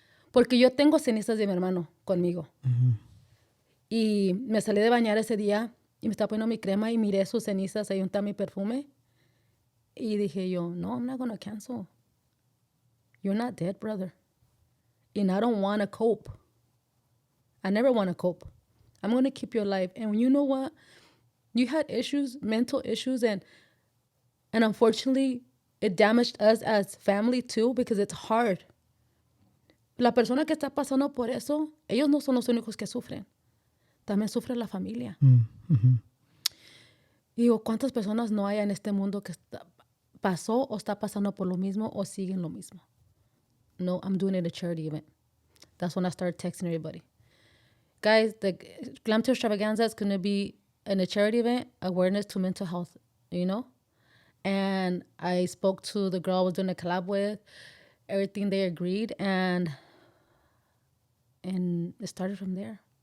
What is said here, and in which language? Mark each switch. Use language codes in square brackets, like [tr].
[es] Porque yo tengo cenizas de mi hermano conmigo. Y me salí de bañar ese día y me estaba poniendo mi crema y miré sus cenizas, ahí está mi perfume. Y dije yo, no, [en] I'm not going to cancel. You're not dead, brother. And I don't want to cope. I never want to cope. I'm going to keep you alive. And you know what? You had issues, mental issues, and unfortunately, it damaged us as family too, because it's hard. [es] La persona que está pasando por eso, ellos no son los únicos que sufren. También sufre la familia. Digo, ¿cuántas personas no hay en este mundo que pasó o está pasando por lo mismo o siguen lo mismo? [en] No, I'm doing it at a charity event. That's when I started texting everybody. Guys, the Glamtender Extravaganza is going to be a charity event, awareness to mental health, you know? And I spoke to the girl I was doing a collab with. Everything they agreed, and it started from there.